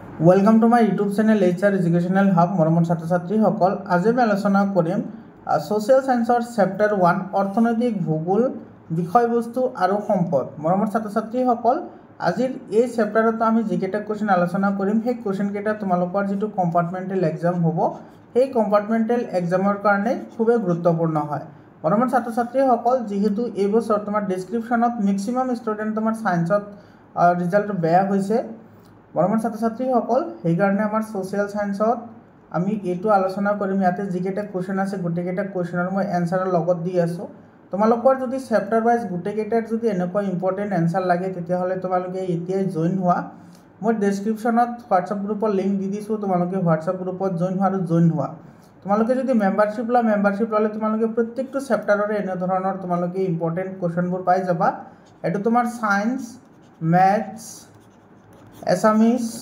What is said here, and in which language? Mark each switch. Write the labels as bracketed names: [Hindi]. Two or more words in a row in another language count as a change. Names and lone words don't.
[English] Welcome to my YouTube channel [Assamese] HR एजुकेशनल हब মৰমৰ ছাত্ৰ ছাত্ৰী সকল আজ মই আলোচনা কৰিম [English] social science [Assamese] চেপ্টাৰ 1 অৰ্থনৈতিক ভূগোল বিষয় বস্তু আৰু সম্পদ মৰমৰ ছাত্ৰ ছাত্ৰী সকল আজিৰ এই চেপ্টাৰত আমি যিকেইটা কোৱেশ্চন আলোচনা কৰিম এই কোৱেশ্চন কেইটা তোমালোকৰ যিটো [English] compartmental exam [Assamese] হ'ব এই [English] compartmental exam [Assamese] কাৰণে খুবেই গুৰুত্বপূৰ্ণ হয় মৰমৰ ছাত্ৰ ছাত্ৰীসকল যেহেতু এই বছৰ তোমাৰ ডেসক্ৰিপশনত [English] maximum student [Assamese] তোমাৰ সায়েন্সত ৰিজাল্ট বেয়া হৈছে মৰমৰ ছাত্ৰ ছাত্ৰীসকল সেইকাৰণে আমাৰ [English] social science [Assamese] আমি এইটো আলোচনা কৰিম ইয়াতে যিকেটা কোৱেশ্চন আছে গুটেকেটা কোৱেশ্চনৰ মই এনসাৰৰ লগত দি আছো তোমালোকৰ যদি [English] chapter wise [Assamese] গুটেকেটাৰ যদি এনেকুৱা [English] important answer [Assamese] লাগে তেতিয়া হলে তোমালোকে এতিয়াই জয়েন হোৱা মই ডেসক্ৰিপশনত WhatsApp [English] group link [Assamese] দি দিছো তোমালোকে WhatsApp গ্ৰুপত জয়েন হোৱা তোমালোকে যদি মেম্বাৰশ্বিপ ললে তোমালোকে প্ৰত্যেকটো চেপ্টাৰৰে এনে ধৰণৰ তোমালোকে [English] important questions [Assamese] পাই যাবা এটো তোমাৰ [English] science maths [Assamese] এছামিজ